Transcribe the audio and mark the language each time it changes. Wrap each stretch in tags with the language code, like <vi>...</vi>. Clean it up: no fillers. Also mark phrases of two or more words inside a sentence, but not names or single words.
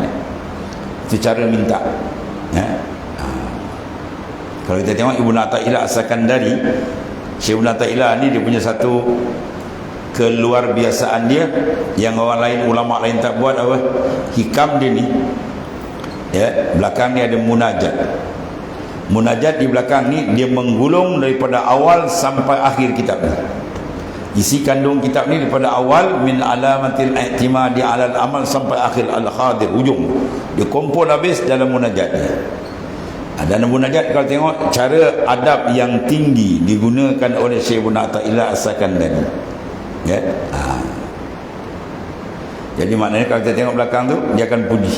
<ms>Itu cara minta, ya. Kalau kita tengok Ibnu Athaillah As-Sakandari, Syekh Ibnu Athaillah ni dia punya satu keluar biasaan dia yang orang lain, ulama lain tak buat. Apa hikam dia ni, ya, belakang ni ada munajat. Munajat di belakang ni dia menggulung daripada awal sampai akhir kitab ni. Isi kandung kitab ni daripada awal</ms> <ar>من علامات الاعتماد على العمل</ar> <ms>sampai akhir al-khadir, ujung dia kumpul habis dalam munajat ni. Dan munajat kalau tengok cara adab yang tinggi digunakan oleh Syekh Ibnu Athaillah As-Sakandari, ya. Jadi maknanya kalau kita tengok belakang tu, dia akan puji.</ms>